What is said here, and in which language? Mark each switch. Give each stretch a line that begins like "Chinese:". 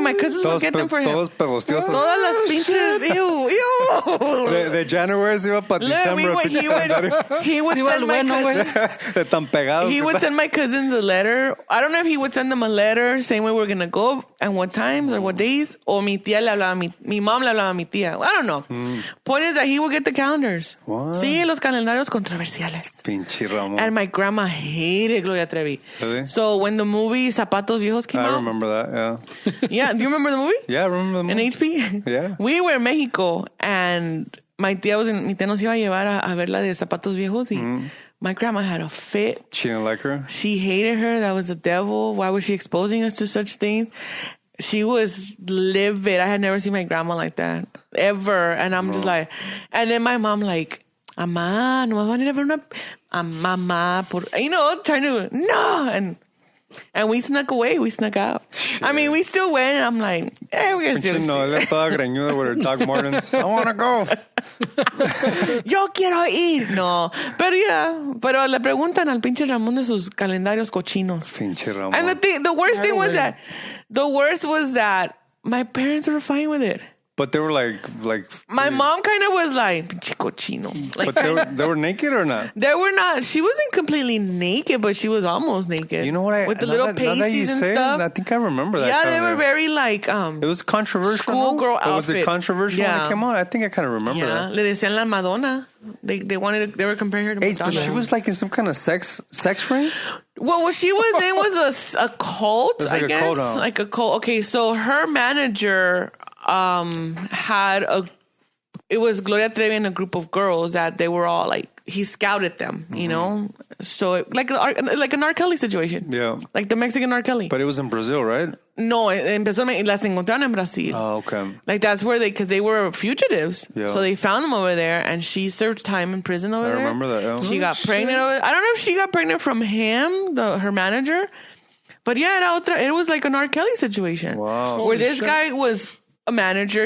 English: My cousins would get them for him.
Spanish: Todos pegostiosos. Todas las pinches... Ew. De January se iba para December.
English: He would send my cousins...
Spanish: De tan pegados.
English: He would send my cousins a letter. I don't know if he would send them a letter saying where we're going to go and what times or what days.
Spanish: O mi tía le hablaba mi mom le hablaba a mi tía.
English: I don't know. Point is that he would get the calendars. What?
Spanish: Sí, los calendarios controversiales. Pinche Ramon.
English: And my grandma hated Gloria Trevi. Really? So when the movie Zapatos Viejos came out. I remember that, yeah. Yeah, do you remember the movie? Yeah, I remember the movie. In HP? Yeah. We were in Mexico and
Spanish: mi tía nos iba a llevar a ver la de Zapatos Viejos y
English: my grandma had a fit. She didn't like her? She hated her. That was the devil. Why was she exposing us to such things? She was livid. I had never seen my grandma like that. Ever. And I'm just like... And then my mom like...
Spanish: Amá, no van a ir a ver una... Mamá, por...
English: You know, trying to... No! And we snuck away. We snuck out. I mean, we still went. I'm like, we're going to still
Spanish: No, ella estaba greñuda
English: with her Doc Martens. I want to go.
Spanish: Yo quiero ir. No. Pero le preguntan al pinche Ramón de sus calendarios cochinos. Pinche Ramón.
English: And the worst thing was that... The worst was that my parents were fine with it. But they were like my mom kind of was like,
Spanish: pinche cochino.
English: Like, but they were naked or not? They were not. She wasn't completely naked, but she was almost naked. You know what? With the little pasties and stuff. I think I remember that. Yeah, they were very like... it was controversial. Schoolgirl outfit. Was it controversial when it came out? I think I kind of remember that.
Spanish: Le decían la Madonna.
English: They were comparing her to Madonna. But she was like in some kind of sex ring? Well, what she was in was a cult, like I guess. A cult, like a cult. Okay, so her manager... had it was Gloria Trevi and a group of girls that they were all like, he scouted them, you know? So like an R. Kelly situation. Yeah. Like the Mexican R. Kelly. But it was in Brazil, right?
Spanish: No, las encontraron en Brasil.
English: Oh, okay. Like that's where because they were fugitives. Yeah. So they found them over there and she served time in prison over there. I remember that, yeah. She got pregnant over there. I don't know if she got pregnant from him, her manager. But yeah, it was like an R. Kelly situation. Wow. Where this guy was a manager.